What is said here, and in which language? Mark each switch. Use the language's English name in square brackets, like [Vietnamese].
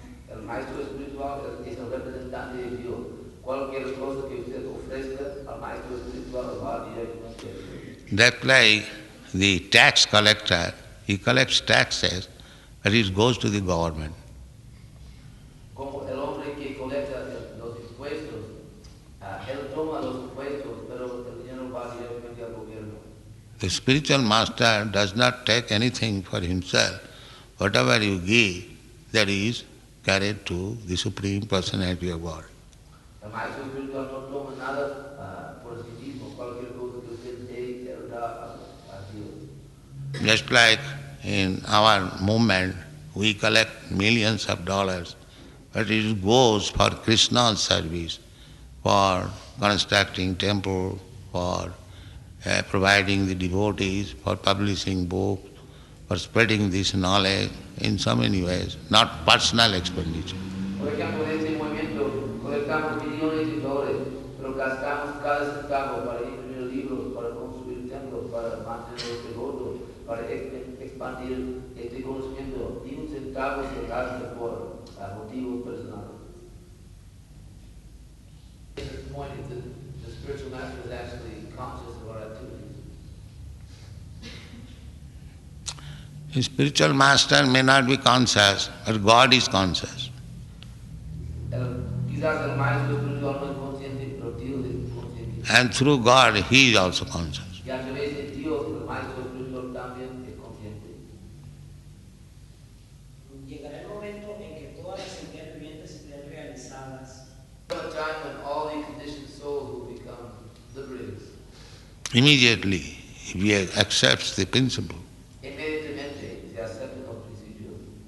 [Spanish] El maestro espiritual es el representante de Dios. Cualquier cosa que usted ofrezca al maestro espiritual va directamente a Dios. [English] That's like the tax collector, he collects taxes, but it goes to the government. [Spanish] Como el hombre que colecta los impuestos, él toma los impuestos, pero el dinero va directamente al gobierno. [English] The spiritual master does not take anything for himself. Whatever you give, that is carried to the Supreme Personality of God. [Spanish] El maestro espiritual no toma nada por sí mismo, cualquier cosa que usted dé, él da a Dios. [English] Just like in our movement, we collect millions of dollars, but it goes for Krishna's service, for constructing temple, for providing the devotees, for publishing books, for spreading this knowledge in so many ways, not personal expenditure. [Spanish] Por ejemplo, en este movimiento colectamos millones de dólares, pero gastamos cada centavo para imprimir libros, para construir templos, para mantener los devotos, para expandir este conocimiento. Ni un centavo se gasta por motivos personales. [English] At this point, the spiritual master is actually conscious of our activities. The spiritual master may not be conscious, but God is conscious. [Spanish] Quizás el maestro espiritual no es consciente, pero Dios es consciente. [English] And through God, he is also conscious. [Spanish] Y a través de Dios, el maestro espiritual también es consciente. Llegará el momento en que todas las entidades vivientes estén realizadas. [English] There will come a time when all the conditioned souls will become liberated. Immediately, if he accepts the principle. [Spanish] Inmediatamente se aceptan los principios.